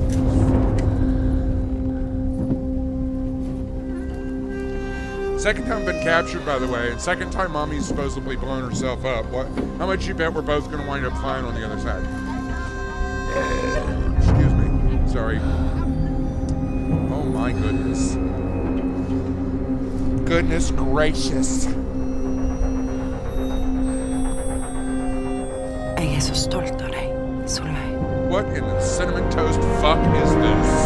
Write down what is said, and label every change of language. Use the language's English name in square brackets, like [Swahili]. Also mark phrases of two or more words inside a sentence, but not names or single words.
[English] Second time been captured, by the way, and second time Mommy's supposedly blown herself up. What? How much you bet we're both going to wind up fine on the other side? Excuse me. Sorry. Oh my goodness. Goodness gracious. [Norwegian] Jeg så stolt av deg, Solveig. [English] What in the cinnamon toast fuck is this?